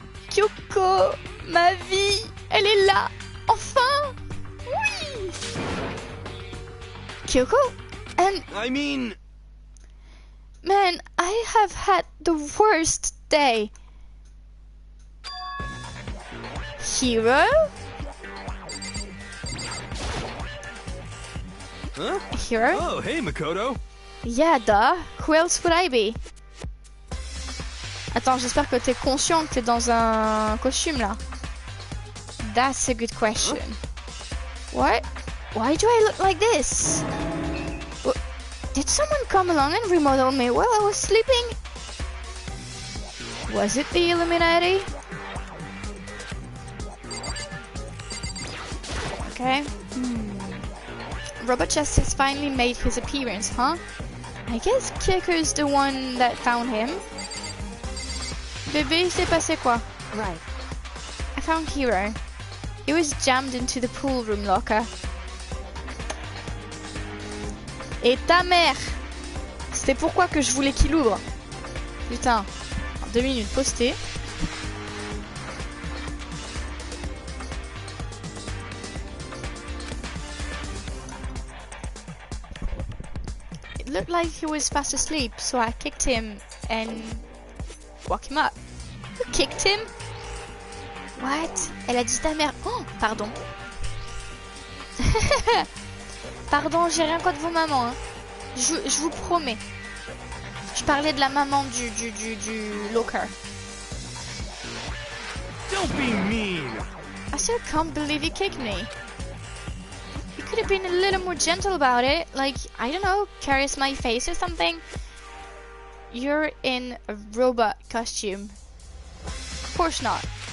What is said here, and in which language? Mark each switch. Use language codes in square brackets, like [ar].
[fr] Kyoko, ma vie, elle est là, enfin, oui. [en] Kyoko, and I mean, man, I have had the worst day. Hero? huh? Hero? Oh, hey, Makoto. Yeah, duh. Who else would I be? [fr] Attends, j'espère que t'es conscient que t'es dans un costume là. [en] That's a good question. What? Why do I look like this? Did someone come along and remodel me while I was sleeping? Was it the Illuminati? Okay. Robot Chest has finally made his appearance, huh? I guess Kyoko's the one that found him. [fr] Bébé, s'est passé quoi? [en] Right. I found Hero. He was jammed into the pool room locker. [fr] Et ta mère! C'était pourquoi que je voulais qu'il ouvre. Putain. 2 minutes postées. [en] It looked like he was fast asleep, so I kicked him and woke him up. You kicked him? What? [fr] Elle a dit ta mère. Oh, pardon. Pardon, j'ai rien contre vos mamans. Hein. Je vous promets. Je parlais de la maman du locker. [en] Don't be mean. I still can't believe you kicked me. You could have been a little more gentle about it. Like, I don't know, caress my face or something. You're in a robot costume. Of course not.